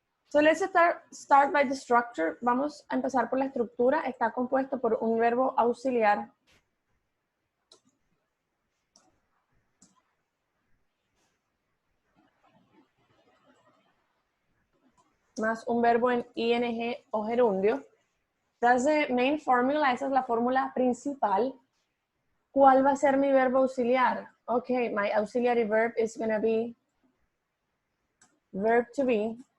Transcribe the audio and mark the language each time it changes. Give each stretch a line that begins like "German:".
English: So let's start by the structure.
Spanish: Vamos a empezar por la estructura. Está compuesto por un verbo auxiliar más un verbo en ing o gerundio.
English: That's the main formula.
Spanish: Esa es la fórmula principal. ¿Cuál va a ser mi verbo auxiliar?
English: Okay, my auxiliary verb is going to be verb to be.